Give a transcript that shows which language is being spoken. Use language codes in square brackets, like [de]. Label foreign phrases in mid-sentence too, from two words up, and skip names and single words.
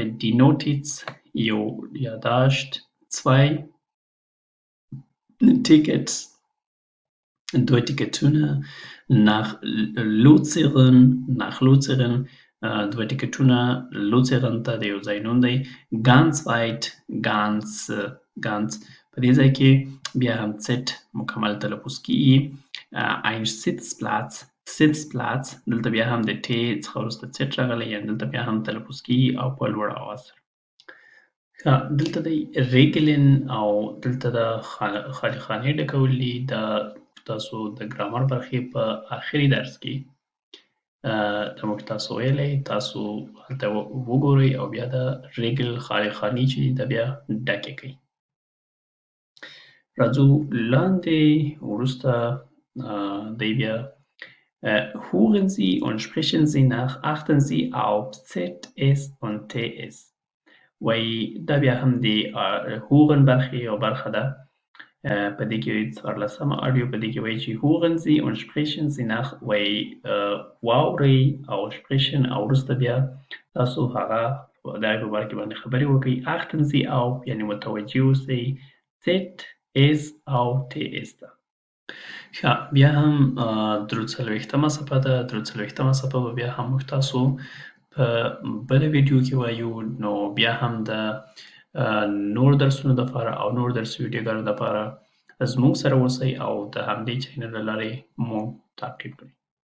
[de] die Notiz [ps] یو یاداشت. 2 Tickets 2 ټیکټونه. [de] nach Luzern [ps] دوه ټکټونه لوڅېغن ته د یو ځای نوم دی. [de] ganz weit [ps] ganz په دې ځای کې بیا هم څټ مکمل تلفظ کیږي. [de] ein Sitzplatz [ps] دلته بیا هم د ټ څخه وروسته څټ راغلی، یعنې دلته بیا هم تلفظ کیږي او په لوړ اواز سره. دلته دی ریګلن او دلته د خالي خانې ډکول دي. دا تاسو د ګرامر برخې په آخري درس کې د موږ تاسو ویلی، تاسو هلته وګورئ او بیا د ریګل خالي خانې چې دي دا بیا ډکې کړئ. راځو لاندې وروسته دی بیا [de] hören Sie und sprechen Sie nach, achten Sie auf ZS und TS. [ps] وایي دا بیا هم د هوغن برخې یو برخه ده. په دې کې 14مه اډیو په دې کې وایي چې [de] hören Sie und sprechen Sie nach، [ps] وایي واورئ او sprechen او وروسته بیا تاسو هغه د هغې په باره کې باندې خبرې وکړئ. [de] achten Sie auf [ps] یعنې متوجه اوسئ ZS او TS ته. ښه، بیا هم 43مه صفحه ده. 43مه صفحه به بیا هم موږ تاسو په بله ویډیو کې وایو. نو بیا هم د نور درسونو دپاره او نور درسي ویډیوګانو دپاره زموږ سره اوسئ او د همدې چینل له لارې مو تعقیب کړئ.